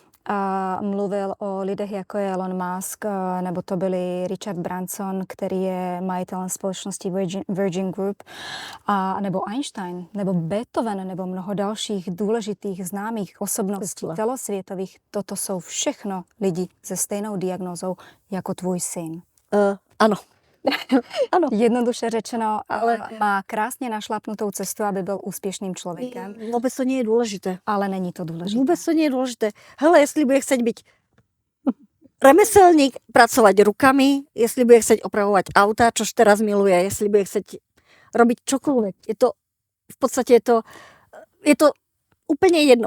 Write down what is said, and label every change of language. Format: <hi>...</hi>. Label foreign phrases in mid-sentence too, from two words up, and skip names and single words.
<cs>mluvil o lidech, jako je Elon Musk, nebo to byli Richard Branson, který je majitelem společnosti Virgin Group, a nebo Einstein, nebo Beethoven, nebo mnoho dalších důležitých známých osobností celosvětových. Toto jsou všechno lidi se stejnou diagnózou jako tvůj syn.</cs> <sk>Áno. Áno.</sk> <cs>Jednoduše řečeno, ale má krásně našlapnutou cestu, aby byl úspěšným člověkem.</cs> <sk>Vôbec to nie je dôležité.</sk> <cs>Ale není to důležité.</cs> <sk>Vôbec to nie je dôležité. Hele, jestli bude chcieť byť remeselník, pracovať rukami, jestli bude chcieť opravovať auta, čož teraz miluje, jestli bude chcieť robiť čokoľvek. V podstate je to úplne jedno.</sk>